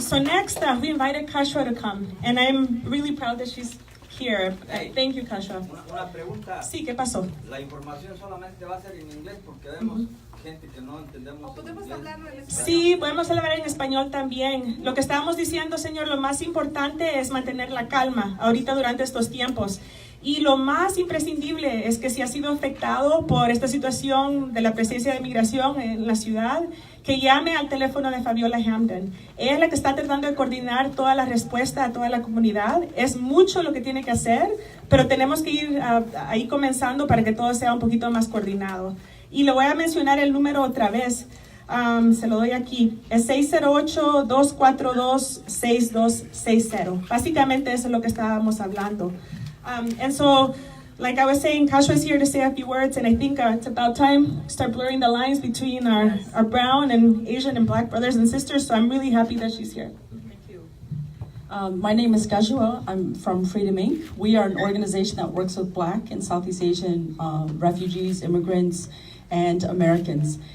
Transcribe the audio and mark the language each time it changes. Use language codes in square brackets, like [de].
[en] So next, we invited Kashua to come, and I'm really proud that she's here. Thank you, Kashua. [es] Una pregunta. Sí, ¿qué pasó? La información solamente va a ser en inglés porque vemos gente que no entendemos. ¿Podemos hablarlo en español? Sí, podemos hablar en español también. Lo que estábamos diciendo, señor, lo más importante es mantener la calma ahorita durante estos tiempos. Y lo más imprescindible es que si ha sido afectado por esta situación de la presencia de inmigración en la ciudad, que llame al teléfono de Fabiola Hamden. Ella es la que está tratando de coordinar toda la respuesta a toda la comunidad. Es mucho lo que tiene que hacer, pero tenemos que ir ahí comenzando para que todo sea un poquito más coordinado. Y le voy a mencionar el número otra vez. Se lo doy aquí. Es 608-242-6260. Básicamente eso es lo que estábamos hablando. [en] And so, like I was saying, Kashua is here to say a few words, and I think it's about time to start blurring the lines between our brown and Asian and black brothers and sisters, so I'm really happy that she's here. Thank you. My name is Kashua. I'm from Freedom Inc. We are an organization that works with Black and Southeast Asian refugees, immigrants, and Americans.